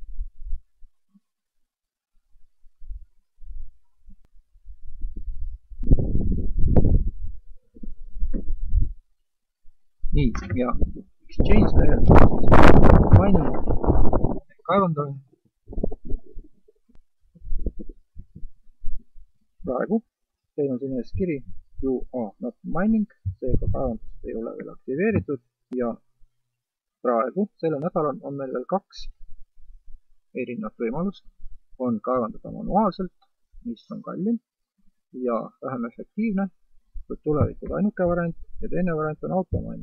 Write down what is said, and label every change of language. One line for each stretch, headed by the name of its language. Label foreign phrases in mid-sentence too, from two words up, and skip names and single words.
Estonian: Nii, ja Exchange lehel siis mining kaevandamine. Praegu teil on siin ees kiri
English: You are not mining,
Estonian: seega kaevandust ei ole veel aktiveeritud ja praegu sellel nädalal on meil veel 2 erinevat võimalust. On kaevandada manuaalselt, mis on kallim ja vähem efektiivne, kuid tulevikus ainuke variant ja teine variant on automining.